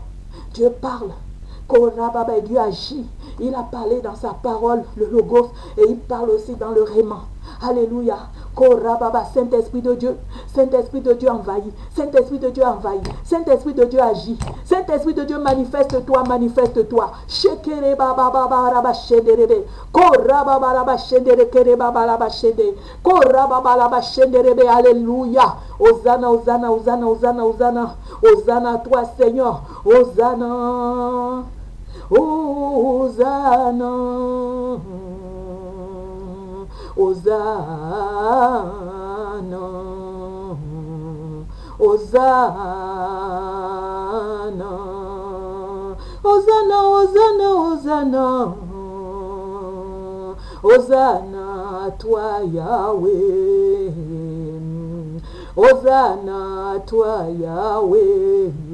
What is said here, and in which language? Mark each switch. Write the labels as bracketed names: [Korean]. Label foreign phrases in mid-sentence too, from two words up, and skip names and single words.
[French] Dieu parle. Korababa, et Dieu agit. Il a parlé dans sa parole, le logos, et il parle aussi dans le réman. Alléluia. Korababa, Saint-Esprit de Dieu. Saint-Esprit de Dieu envahit. Saint-Esprit de Dieu envahit. Saint-Esprit de Dieu agit. Saint-Esprit de Dieu, manifeste-toi, manifeste-toi. Shekere baba baba raba shenderebe. Korababa raba shendere kere baba raba shende. Korababa raba shenderebe. Alléluia. Hosanna, Hosanna, Hosanna, Hosanna, Hosanna. Hosanna à toi, Seigneur. Hosanna. Hosanna. Hosanna, Hosanna, Hosanna, Hosanna, Hosanna, Hosanna à toi Yahweh, Hosanna à toi Yahweh,